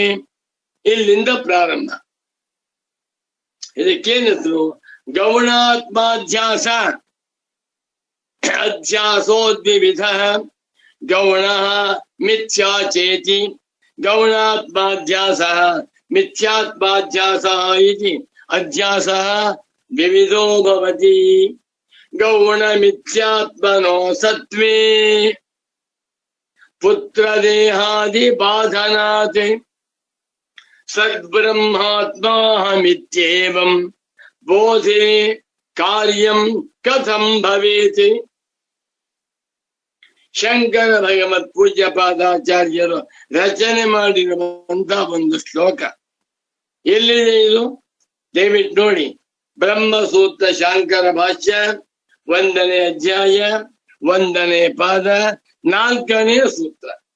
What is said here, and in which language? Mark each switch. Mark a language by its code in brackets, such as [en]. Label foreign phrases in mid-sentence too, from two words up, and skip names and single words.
[kn] ಇಲ್ಲಿಂದ ಪ್ರಾರಂಭ. ಇದಕ್ಕೇನಿದ್ರು ಗೌಣಾತ್ಮಾಧ್ಯಾಸ. [sa] ಅಧ್ಯಾಸೋದ್ವಿಧ ಗೌಣ ಮಿಥ್ಯಾ ಚೇತಿ ಗೌಣಾತ್ಮಾಧ್ಯಾಸ ಮಿಥ್ಯಾತ್ಮಾಧ್ಯಾಸ ಇತಿ ಅಧ್ಯಾಸ ವಿವಿಧೋ ಭವತಿ. ಗೌಣ ಮಿಥ್ಯಾತ್ಮನೋ ಸತ್ವೇ ಪುತ್ರ ದೇಹಾದಿ ಬಾಧನಾತ್ ಸದ್ಬ್ರಹ್ಮಾತ್ಮಾಹಮಿತ್ಯೇವಂ ಬೋಧೆ ಕಾರ್ಯಂ ಕಥಂ ಭವೇತ್. [kn] ಶಂಕರ ಭಗವತ್ ಪೂಜ್ಯ ಪಾದಾಚಾರ್ಯರು ರಚನೆ ಮಾಡಿರುವಂತಹ ಒಂದು ಶ್ಲೋಕ ಎಲ್ಲಿದೆ ಇದು? ದಯವಿಟ್ಟು ನೋಡಿ. ಬ್ರಹ್ಮಸೂತ್ರ ಶಾಂಕರ ಭಾಷ್ಯ 1ನೇ ಅಧ್ಯಾಯ 1ನೇ ಪಾದ 4ನೇ ಸೂತ್ರ.